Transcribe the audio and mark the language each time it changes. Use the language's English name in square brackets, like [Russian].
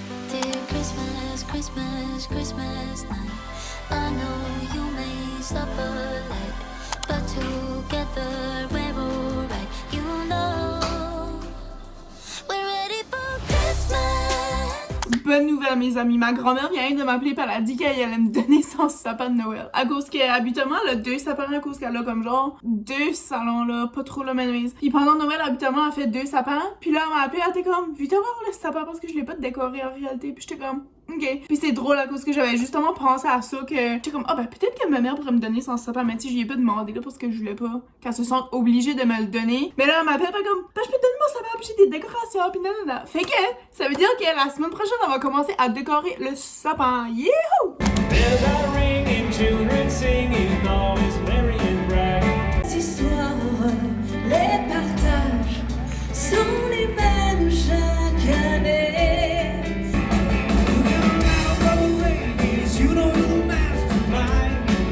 [English] Dear Christmas, Christmas, Christmas night. I know you may suffer late, but together we're alright. You know we're ready for Christmas. [French] Bonne nouvelle, mes amis. Ma grand-mère vient de m'appeler par elle a dit qu'elle allait me donner son sapin de Noël. À cause qu'habituellement, elle a 2 sapins, à cause qu'elle a comme genre 2 salons, là, pas trop la même mise. Puis pendant Noël, habituellement, elle fait 2 sapins. Puis là, elle m'a appelé, elle était comme, vu voir le sapin parce que je l'ai pas décoré en réalité. Puis j'étais comme, ok. Puis c'est drôle à cause que j'avais justement pensé à ça, que j'étais comme, ah ben peut-être que ma mère pourrait me donner son sapin, mais tu sais, je lui ai pas demandé là parce que je voulais pas qu'elle se sente obligée de me le donner. Mais là, elle m'appelle, pas comme, ben je peux te donner mon sapin, puis j'ai des décorations, puis nanana. Fait que ça veut dire que la semaine prochaine, on va commencer à décorer le sapin. Youhou! [English] Bells are ringing, children singing, all is merry and bright. [French] Les histoires, les partages sont les mêmes chaque année. [English] You know you're the mastermind.